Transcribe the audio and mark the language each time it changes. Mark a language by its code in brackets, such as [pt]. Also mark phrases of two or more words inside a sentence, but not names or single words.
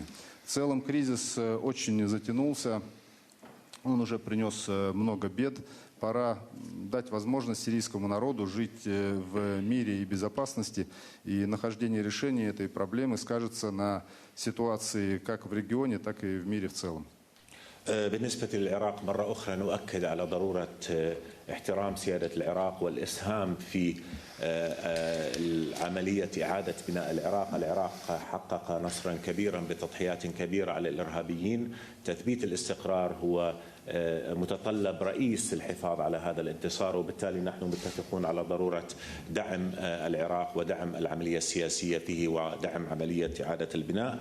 [ru] В целом кризис очень затянулся. Он уже принес много бед. Пора дать возможность сирийскому народу жить в мире и безопасности. И нахождение решения этой проблемы скажется на ситуации как в регионе, так и в мире в целом. [ar] بالنسبة للعراق مرة أخرى نؤكد على ضرورة احترام سيادة العراق والإسهام في عملية إعادة بناء العراق. العراق حقق نصرا كبيرا بتضحيات كبيرة على الإرهابيين. تثبيت الاستقرار هو متطلب رئيس الحفاظ على هذا الانتصار، وبالتالي نحن متفقون على ضرورة دعم العراق ودعم العملية السياسية فيه ودعم عملية إعادة البناء.